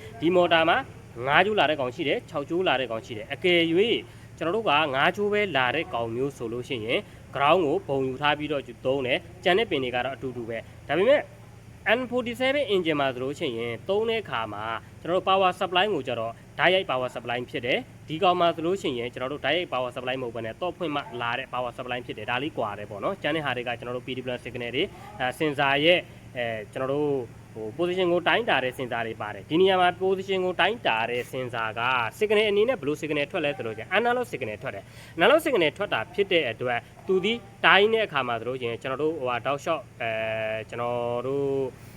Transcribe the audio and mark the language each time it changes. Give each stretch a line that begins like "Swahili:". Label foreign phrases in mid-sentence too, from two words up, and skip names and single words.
Burmese: ဒီမော်တာမှာ5ကြိုးလာတဲ့ကောင်ရှိတယ်6ကြိုးလာတဲ့ကောင်ရှိတယ်အကယ်၍ကျွန်တော်တို့က5ကြိုးပဲလာတဲ့ကောင်မျိုးဆိုလို့ရှိရင် ground ကိုဘုံယူထားပြီးတော့ သုံးတယ်ကြံတဲ့ပင်တွေကတော့အတူတူပဲဒါပေမဲ့ N47 engine မှာဆိုလို့ရှိရင်သုံးတဲ့အခါမှာကျွန်တော်တို့
English: power supply
Burmese: ကို ကျတော့
English: direct power supply
Burmese: ဖြစ်တယ်ဒီကောင်မှာဆိုလို့ရှိရင်ကျွန်တော်တို့
English: direct power supply
Burmese: မဟုတ်ဘဲနဲ့တော့ဖွင့်မှလာတဲ့
English: power supply
Burmese: ဖြစ်တယ်ဒါလေးကွာတယ်ပေါ့နော်ကျန်တဲ့ဟာတွေကကျွန်တော်တို့ PW1 signal တွေsensor ရဲ့ကျွန်တော်တို့position ကိုတိုင်းတာတဲ့ sensor တွေပါတယ်ဒီနေရာမှာ position ကိုတိုင်းတာတဲ့ sensor က signal အနေနဲ့ဘယ်လို signal ထွက်လဲဆိုတော့
English: analog signal
Burmese: ထွက်တယ်
English: analog signal
Burmese: ထွက်တာဖြစ်တဲ့အတွက်သူဒီတိုင်းတဲ့အခါမှာဆိုလို့ရှိရင်ကျွန်တော်တို့တောက်လျှောက်ကျွန်တော်တို့